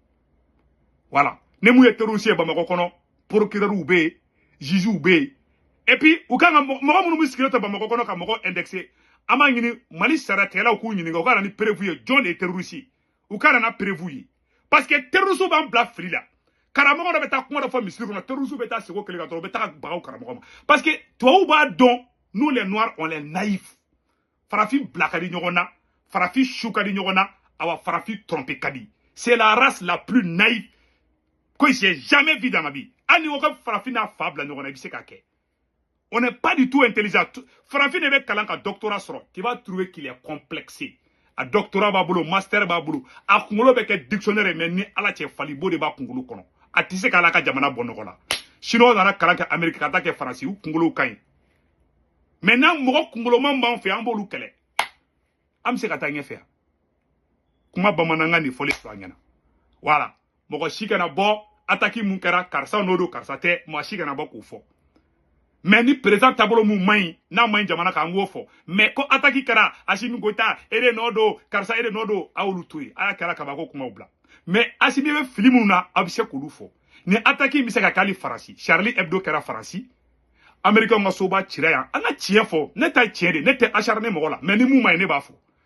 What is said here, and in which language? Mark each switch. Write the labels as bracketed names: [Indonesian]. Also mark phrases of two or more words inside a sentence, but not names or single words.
[Bambara] voilà ne mu ye terroriste ye Bamakɔ kɔnɔ procureur bɛ yen juge bɛ yen [French] et puis [Bambara] u kan ka mɔgɔ minnu bɛ sigilen to Bamakɔ kɔnɔ ka mɔgɔ indexé an b'a ɲini Mali saratigɛlaw k'u ɲininka u ka na ni preuve ye jɔn de ye terroriste ye u ka na na preuve ye parce que terroriste b'an bila fili la karamɔgɔ dɔ bɛ taa kuma dɔ fɔ misiri kɔnɔ terroriste bɛ taa sigi o kelen kan dɔrɔn u bɛ taa bagaw karamɔgɔ ma [French] parce que [Bambara] tubabuw b'a dɔn [French] nous les noirs on les naïfs [Bambara] farafin bila ka di ɲɔgɔn na farafin su ka di ɲɔgɔn na awa farafin tromper ka di [French] c'est la race la plus naïve que j'ai jamais vu dans ma vie [Bambara] hali ni ko ka farafin n'a fa bila ɲɔgɔn na i bɛ se k'a kɛ [French] on n'est pas du tout intelligent [Bambara] farafin de bɛ kalan ka doctorat sɔrɔ [French] tu vas trouver qu'il est complexé [Bambara] a doctorat b'a bolo master b'a bolo a kunkolo bɛ kɛ dictionnaire mais ni Ala cɛ falibo de b'a kunkolo kɔnɔ a tɛ se k'ala ka jamana bɔ nɔgɔ la chinois nana kalan kɛ Amérique ka taa kɛ Faransi u kunkolo ka ɲi maintenant mɔgɔ kunkoloman b'an fɛ an b'olu kɛlɛ an bɛ se ka taa ɲɛfɛ yan kuma bamanankan de fɔlen filɛ an ɲɛna voilà mɔgɔ si kana bɔ attaque mun kɛra karisa n'o don karisa tɛ maa si kana bɔ k'o fɔ mais ni président taabolo mun man ɲi n'a man ɲi jamana kan an k'o fɔ mais ko attaque kɛra Assimi Goïta e de nɔ don karisa e de nɔ don a y'olu to yen a y'a kɛra kabako kumaw bila mais Assimi bɛ fili minnu na a bɛ se k'olu fɔ ni attaque bɛ se ka kɛ hali Faransi Charlie Hebdo kɛra Faransi Américains ka soba cira yan an ka tiɲɛ fɔ ne ta tiɲɛ de ne tɛ acharné mɔgɔ la mais ni mun man ɲi ne b'a fɔ